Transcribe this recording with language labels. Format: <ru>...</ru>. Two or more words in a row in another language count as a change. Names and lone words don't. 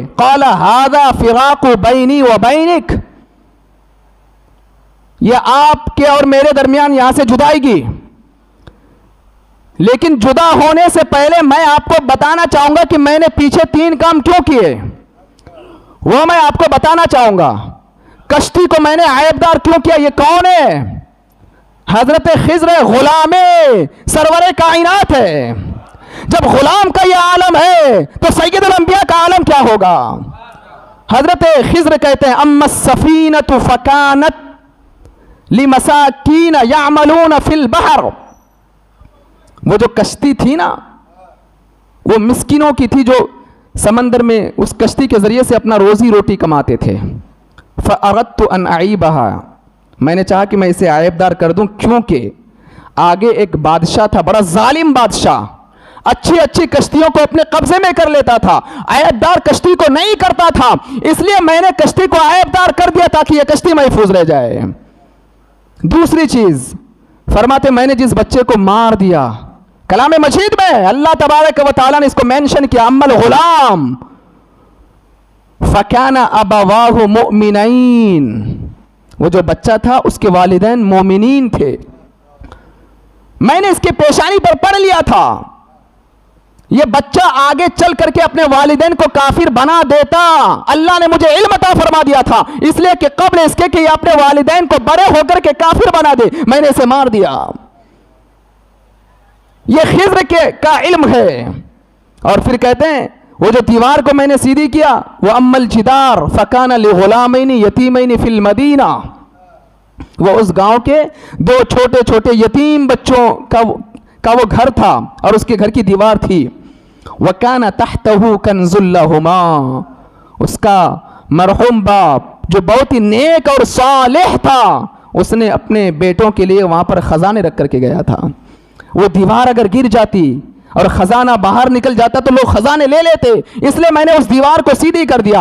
<ar>قال ھذا فراق بینی و بینک،</ar> <ur>یہ آپ کے اور میرے درمیان یہاں سے جدائی گی، لیکن جدا ہونے سے پہلے میں آپ کو بتانا چاہوں گا کہ میں نے پیچھے 3 کام کیوں کیے، وہ میں آپ کو بتانا چاہوں گا. کشتی کو میں نے عیبدار کیوں کیا، یہ کون ہے؟ حضرت خضر غلام سرور کائنات ہے. جب غلام کا یہ عالم ہے تو سید الانبیاء کا عالم کیا ہوگا؟ حضرت خضر کہتے ہیں</ur> <ar>اما السفینۃ فکانت لمساکین یعملون فی البحر،</ar> <ur>وہ جو کشتی تھی نا وہ مسکینوں کی تھی جو سمندر میں اس کشتی کے ذریعے سے اپنا روزی روٹی کماتے تھے.</ur> <ar>فاردت ان اعیبها،</ar> <ur>میں نے چاہا کہ میں اسے عیبدار کر دوں، کیونکہ آگے ایک بادشاہ تھا، بڑا ظالم بادشاہ، اچھی اچھی کشتیوں کو اپنے قبضے میں کر لیتا تھا، عیبدار کشتی کو نہیں کرتا تھا. اس لیے میں نے کشتی کو عیبدار کر دیا تاکہ یہ کشتی محفوظ رہ جائے. دوسری چیز فرماتے میں نے جس بچے کو مار دیا، کلام مجید میں اللہ تبارک و تعالیٰ نے اس کو مینشن کیا،</ur> <ar>اما الغلام فکان ابواہ مؤمنین،</ar> <ur>وہ جو بچہ تھا اس کے والدین مومنین تھے. میں نے اس کی پیشانی پر پڑھ لیا تھا، یہ بچہ آگے چل کر کے اپنے والدین کو کافر بنا دیتا. اللہ نے مجھے علم عطا فرما دیا تھا، اس لیے کہ قبل اس کے کہ یہ اپنے والدین کو بڑے ہو کر کے کافر بنا دے میں نے اسے مار دیا. یہ خضر کا علم ہے. اور پھر کہتے ہیں وہ جو دیوار کو میں نے سیدھی کیا، وہ</ur> <ar>اما الجدار فکان لغلامین یتیمین فی المدینہ،</ar> <ur>وہ اس گاؤں کے 2 چھوٹے چھوٹے یتیم بچوں کا وہ گھر تھا اور اس کے گھر کی دیوار تھی.</ur> <ar>وَكَانَ تَحْتَهُ كَنْزٌ لَهُمَا،</ar> <ur>اس کا مرحوم باپ جو بہت ہی نیک اور صالح تھا، اس نے اپنے بیٹوں کے لیے وہاں پر خزانے رکھ کر کے گیا تھا. وہ دیوار اگر گر جاتی اور خزانہ باہر نکل جاتا تو لوگ خزانے لے لیتے، اس لیے میں نے اس دیوار کو سیدھی کر دیا.</ur>